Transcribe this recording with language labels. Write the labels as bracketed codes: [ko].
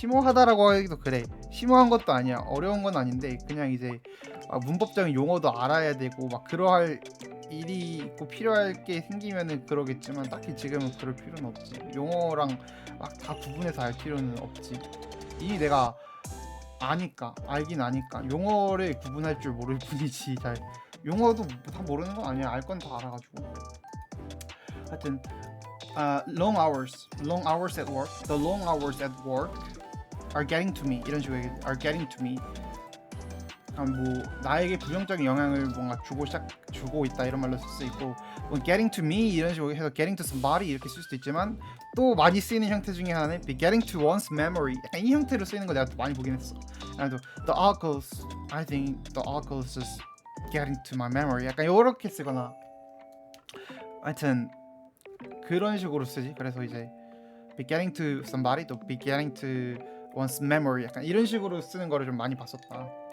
[ko] 심오하다라고 하기도 그래. 심오한 것도 아니야. 어려운 건 아닌데 그냥 이제 문법적인 용어도 알아야 되고 막 그러할 일이 있고 필요할 게 생기면은 그러겠지만 딱히 지금은 그럴 필요는 없지. 용어랑 막 다 구분해서 알 필요는 없지. 이미 내가 알긴 아니까 용어를 구분할 줄 모를 뿐이지 잘 용어도 다 모르는 건 아니야. 알 건 다 알아가지고. [en] 하여튼 long hours at work. The long hours at work are getting to me. [ko] 이런 식으로 [en] are getting to me. [ko] 뭐 나에게 부정적인 영향을 뭔가 주고 있다 이런 말로 쓸 수 있고, 뭐 [en] getting to me [ko] 이런 식으로 해서 [en] getting to somebody [ko] 이렇게 쓸 수도 있지만 또 많이 쓰이는 형태 중에 하나는 [en] be getting to one's memory. [ko] 약간 이 형태로 쓰이는 거 내가 또 많이 보긴 했어. [en] 그래도 the articles, I think the articles is getting to my memory. [ko] 약간 이렇게 쓰거나. 하여튼 그런 식으로 쓰지. 그래서 이제 [en] be getting to somebody [ko] 또 [en] be getting to one's memory [ko] 약간 이런 식으로 쓰는 거를 좀 많이 봤었다.